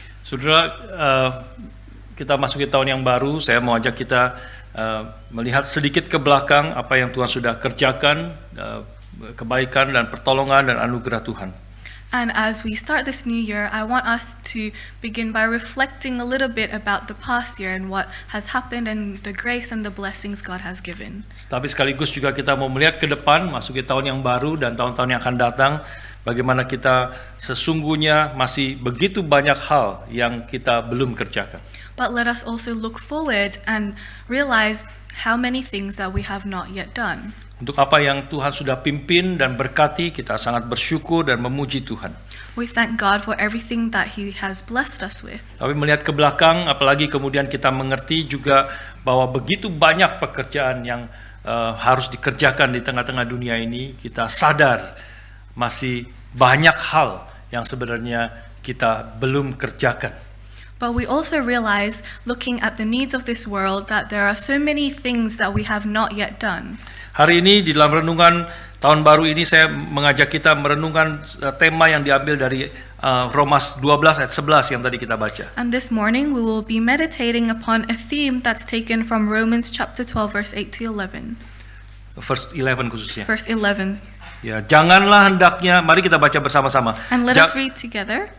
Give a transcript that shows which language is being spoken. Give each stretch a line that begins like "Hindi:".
Indonesian: Saudara, kita masuki tahun yang baru, saya mau ajak kita melihat sedikit ke belakang apa yang Tuhan sudah kerjakan, kebaikan dan pertolongan dan anugerah Tuhan.
English: And as we start this new year, I want us to begin by reflecting a little bit about the past year and what has happened and the grace and the blessings God has given.
Indonesian: Tapi sekaligus juga kita mau melihat ke depan, masuki tahun yang baru dan tahun-tahun yang akan datang, bagaimana kita sesungguhnya masih begitu banyak hal yang kita belum kerjakan.
English: But let us also look forward and realize how many things that we have not yet done.
Indonesian: Untuk apa yang Tuhan sudah pimpin dan berkati, kita sangat bersyukur dan memuji Tuhan.
English: We thank God for everything that He has blessed us with.
Indonesian: Tapi melihat ke belakang, apalagi kemudian kita mengerti juga bahwa begitu banyak pekerjaan yang harus dikerjakan di tengah-tengah dunia ini, kita sadar masih banyak hal yang sebenarnya kita belum kerjakan.
English: But we also realize, looking at the needs of this world, that there are so many things that we have not yet done.
Indonesian: Hari ini di dalam renungan tahun baru ini saya mengajak kita merenungkan tema yang diambil dari Roma 12 ayat 11 yang tadi kita baca.
English: And this morning we will be meditating upon a theme that's taken from Romans chapter 12 verse 8 to 11. Verse 11 khususnya. Verse 11.
Indonesian: Ya, janganlah hendaknya, mari kita baca bersama-sama.
English: And let us read together.